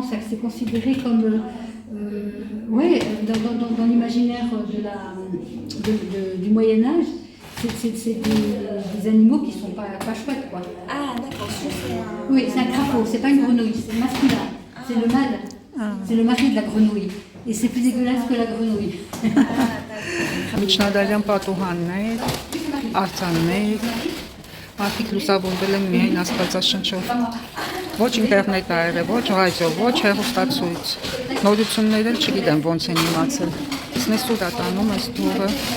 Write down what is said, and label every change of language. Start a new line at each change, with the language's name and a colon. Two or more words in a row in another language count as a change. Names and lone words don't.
French: Ça c'est considéré comme, ouais, dans l'imaginaire du Moyen Âge. C'est des animaux qui sont pas chouettes, quoi. Ah, d'accord. Oui, c'est un crapaud, c'est pas une grenouille, c'est masculin. C'est le mâle, c'est le mari de la grenouille. Et c'est plus dégueulasse que la grenouille.
Armenian: Միջնադարյան պատուհաններ, արձաններ, մարդիկ լուսավորվել են միայն աստվածաշնչով։ Ոչ ինտերնետ ա եղել, ոչ ռադիո, ոչ հեռուստացույց։ Նորություններ էլ չգիտեմ ոնց են իմացել։ Իսկ նեսուր ա տանում այս դուռը։